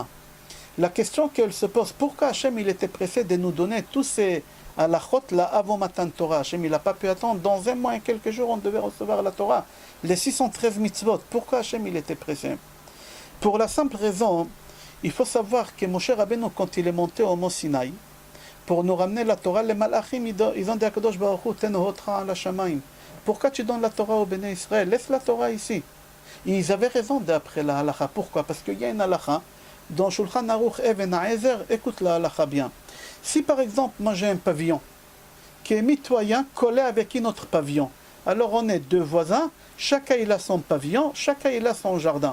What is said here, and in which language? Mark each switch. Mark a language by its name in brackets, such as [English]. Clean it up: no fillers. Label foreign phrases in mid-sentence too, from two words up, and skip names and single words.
[French] La question qu'elle se pose, pourquoi Hachem il était pressé de nous donner tous ces halachot là avant Matan Torah? Hachem il n'a pas pu attendre. Dans un mois et quelques jours, on devait recevoir la Torah. Les 613 mitzvot. Pourquoi Hachem il était pressé? Pour la simple raison, il faut savoir que Moshe Rabbeinu, quand il est monté au mont Sinaï, pour nous ramener la Torah, les malachim, ils ont dit à Kadosh Baruch Hu, [Hebrew] תנה הודך על השמים. [French] Pourquoi tu donnes la Torah au Béné Israël? Laisse la Torah ici. Et ils avaient raison d'après la halakha. Pourquoi? Parce qu'il y a une halakha dans Shulchan Aruch Even Ha'ezer. Écoute la halakha bien. Si par exemple, moi j'ai un pavillon qui est mitoyen collé avec un autre pavillon, alors on est deux voisins, chacun il a son pavillon, chacun il a son jardin.